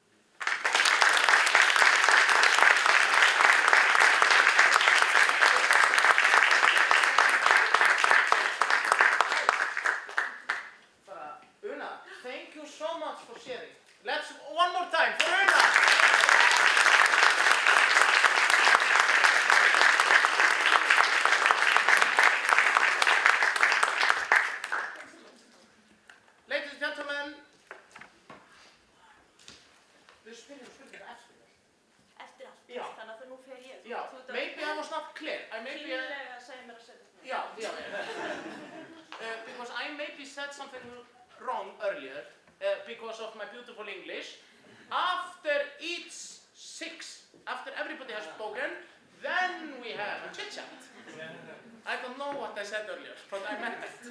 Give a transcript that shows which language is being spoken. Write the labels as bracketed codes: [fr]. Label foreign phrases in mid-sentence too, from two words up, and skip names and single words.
[en] Una, thank you so much for sharing. Let's, one more time, for Una! Ladies and gentlemen, [is] við spyrjum spurningar eftir það. Eftir allt, Já. þannig að nú fer ég. [en] Yeah, maybe I was not clear. [is] Fínlega að segja mér að setja þetta. [en] Yeah. Because I maybe said something wrong earlier because of my beautiful English. After each 6, after everybody has spoken, then we have a chit-chat. I don't know what I said earlier, but I meant it.